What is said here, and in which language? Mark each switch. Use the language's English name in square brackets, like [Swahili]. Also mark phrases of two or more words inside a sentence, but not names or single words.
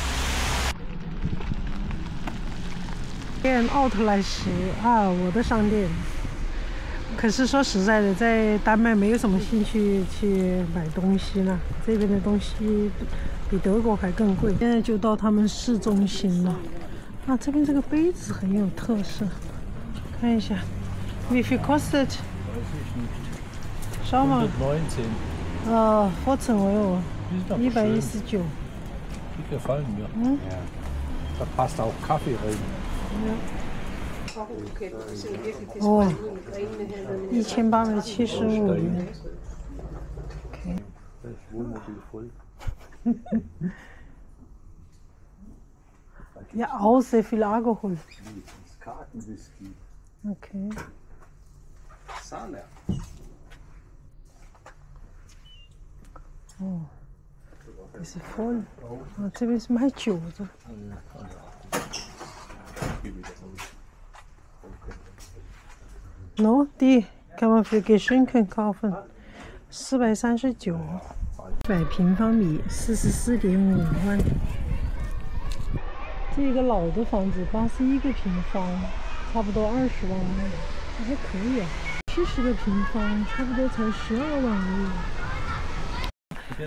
[Chinese] 店奥特莱斯啊，我的商店。可是说实在的，在丹麦没有什么兴趣去买东西了，这边的东西比德国还更贵。现在就到他们市中心了。这边这个杯子很有特色，看一下 ， [German] Wie viel kostet？ Schau mal。14 Euro。119。 Die gefallen mir. Ja. Da passt auch Kaffee rein. Ja. [Chinese] 哦，1875 元。 [German] OK。Ja, auch sehr viel Alkohol. Okay. Oh, das ist voll. [Chinese] 这边是卖酒的。 [German] No, die kann man für Geschenke kaufen. [Chinese] 439，100平方米，44.5万。这是一个老的房子，81个平方，差不多20万，还可以啊。70个平方，差不多才12万而已。